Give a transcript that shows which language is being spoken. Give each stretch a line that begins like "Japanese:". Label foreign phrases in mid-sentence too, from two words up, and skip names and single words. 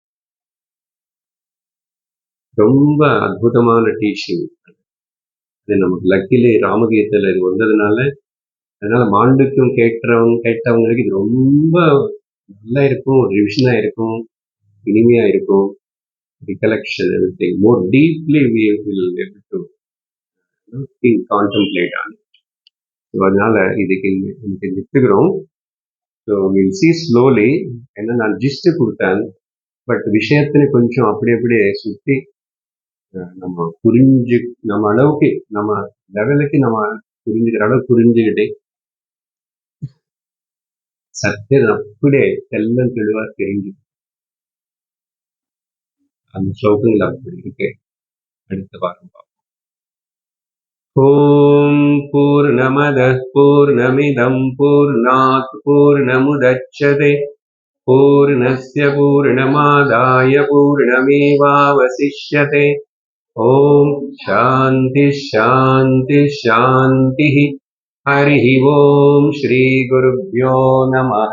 Tamil: ரொம்ப அற்புதமான டீச்சிங். அது நமக்கு லக்கிலே ராமகீதத்துல இது வந்ததுனால, அதனால மாண்டுக்கும் கேட்டவங்களுக்கு இது ரொம்ப நல்லா இருக்கும், ரிவிஷனா இருக்கும், இனிமையா இருக்கும்.
English: recollection, everything more deeply we will be able to think, contemplate on it.
Tamil: So அதனால இதுக்கு நிறுத்துகிறோம்.
English: So we'll see slowly.
Tamil: ஏன்னா நான் ஜிஸ்ட் கொடுத்தேன், பட் விஷயத்துல கொஞ்சம் அப்படி அப்படியே சுற்றி நம்ம நம்ம அளவுக்கு நம்ம லெவலுக்கு நம்ம புரிஞ்சுக்கிற அளவுக்கு புரிஞ்சுக்கிட்டு சத்தியம் அப்படியே எல்லாம் தெளிவா தெரிஞ்சு அந்த ஸ்லோகங்கள் அப்படி இருக்கு. அடுத்த வாரம் பார்ப்போம்.
Sanskrit: ओम् पूर्णमदः पूर्णमिदं पूर्णात् पूर्णमुदच्यते पूर्णस्य पूर्णमादाय पूर्णमेवावशिष्यते. ओम् शान्तिः शान्तिः शान्तिः. हरिः ओम श्री गुरुभ्यो नमः.